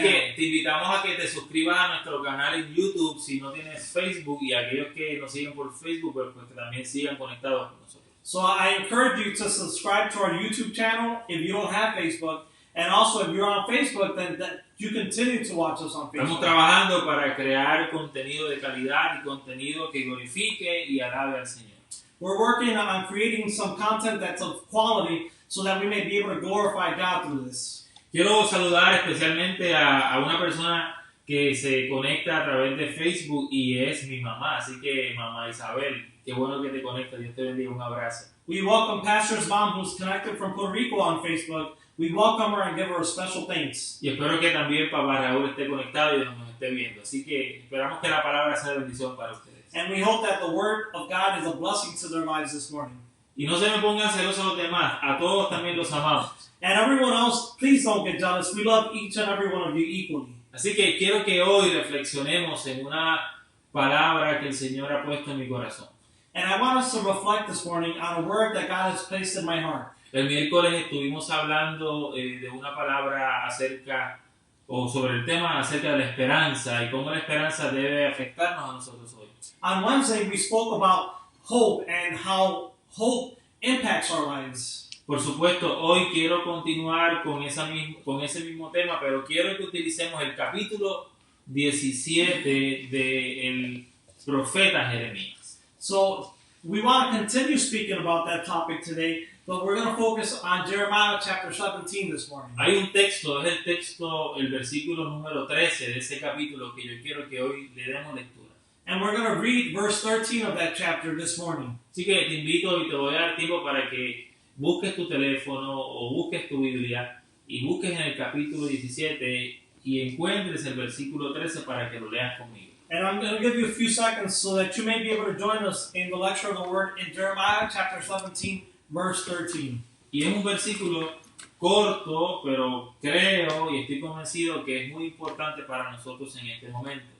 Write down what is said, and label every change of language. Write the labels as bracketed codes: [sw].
[es] Así que te invitamos a que te suscribas a nuestro canal en YouTube si no tienes Facebook y aquellos que nos siguen por Facebook, pues que también sigan conectados con nosotros. [en] So I encourage you to subscribe to our YouTube channel if you don't have Facebook. And also, if you're on Facebook, then you continue to watch us on Facebook. [es] Estamos trabajando para crear contenido de calidad y contenido que glorifique y alabe al Señor. [en] We're working on creating some content that's of quality so that we may be able to glorify God through this. [es] Quiero saludar especialmente a una persona que se conecta a través de Facebook y es mi mamá. Así que, mamá Isabel, qué bueno que te conectas. Dios te bendiga. Un abrazo. [en] We welcome Pastor's mom who's connected from Puerto Rico on Facebook. We welcome her and give her a special thanks. [es] Y espero que también papá Raúl esté conectado y nos esté viendo. Así que esperamos que la palabra sea de bendición para ustedes. [en] And we hope that the word of God is a blessing to their lives this morning. [es] Y no se me pongan celosos los demás. A todos también los amamos. [en] And everyone else, please don't get jealous. We love each and every one of you equally. [es] Así que quiero que hoy reflexionemos en una palabra que el Señor ha puesto en mi corazón. [en] And I want us to reflect this morning on a word that God has placed in my heart. [es] El miércoles estuvimos hablando de una palabra sobre el tema acerca de la esperanza y cómo la esperanza debe afectarnos a nosotros hoy. [en] On Wednesday we spoke about hope and how hope impacts our lives. [es] Por supuesto, hoy quiero continuar con ese mismo tema, pero quiero que utilicemos el capítulo 17 del profeta Jeremías. [en] So we want to continue speaking about that topic today. But we're going to focus on Jeremiah chapter 17 this morning. [es] Hay un texto, es el versículo número 13 de ese capítulo que yo quiero que hoy le demos lectura. [en] And we're going to read verse 13 of that chapter this morning. [es] Así que te invito y te voy a dar tiempo para que busques tu teléfono o busques tu Biblia y busques en el capítulo 17 y encuentres el versículo 13 para que lo leas conmigo. [en] And I'm going to give you a few seconds so that you may be able to join us in the lecture of the word in Jeremiah chapter 17. Verse 13. [es] Y es un versículo corto, pero creo y estoy convencido que es muy importante para nosotros en este momento.